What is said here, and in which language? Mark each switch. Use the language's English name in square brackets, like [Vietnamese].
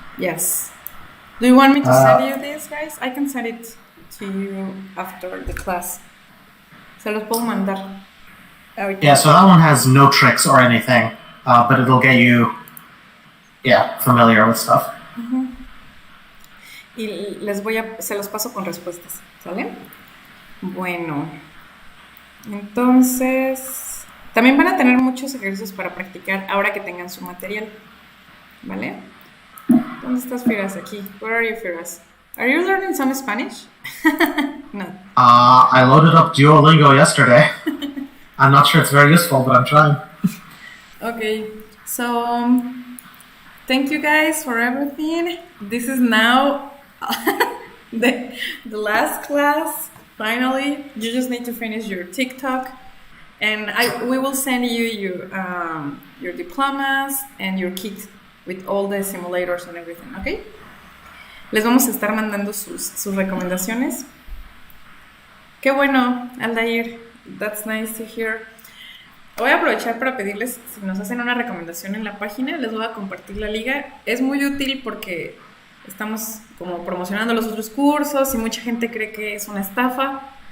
[English] Yes. Do you want me to send you this, guys? I can send it to you after the class. [Spanish] Se los puedo mandar. [English] Yeah, so that one has no tricks or anything, but it'll get you, familiar with stuff. [Spanish] Y se los paso con respuestas, ¿sale? Bueno, entonces, también van a tener muchos ejercicios para practicar ahora que tengan su material, ¿vale? ¿Dónde estás, Firas? Aquí. [English] Where are you, Firas? Are you learning some Spanish? No. I loaded up Duolingo yesterday. I'm not sure it's very useful, but I'm trying. Okay, so thank you guys for everything. This is now the last class. Finally, you just need to finish your TikTok, and we will send you your diplomas and your kit with all the simulators and everything. Okay. [Spanish] Les vamos a estar mandando sus recomendaciones. Qué bueno, Aldair. [English] That's nice to hear. [Spanish] Voy a aprovechar para pedirles, si nos hacen una recomendación en la página, les voy a compartir la liga. Es muy útil porque estamos como promocionando los otros cursos y mucha gente cree que es una estafa.